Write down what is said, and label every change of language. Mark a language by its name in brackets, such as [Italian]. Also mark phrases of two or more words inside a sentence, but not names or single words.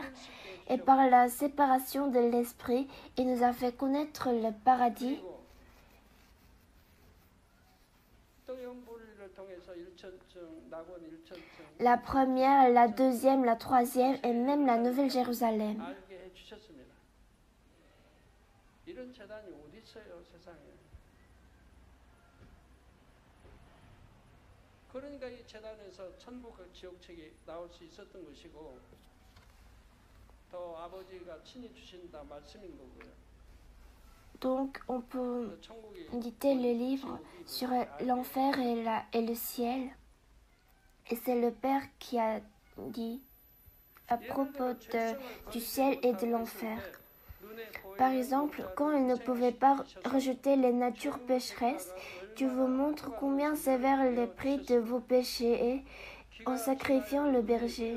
[French] Et par la séparation de l'esprit, il nous a fait connaître le paradis. La première, la deuxième, la troisième et même la Nouvelle Jérusalem. [Korean] 그러니까 이 재단에서 천국과 지옥책이 나올 수 있었던 것이고 더 아버지가 친히 주신다 말씀인 거고요. [French] Donc on peut éditer le livre sur l'enfer et le ciel. Et c'est le Père qui a dit à propos du ciel et de l'enfer. Par exemple, quand il ne pouvait pas rejeter les natures pécheresses, Dieu vous montre combien sévère le prix de vos péchés est en sacrifiant le berger.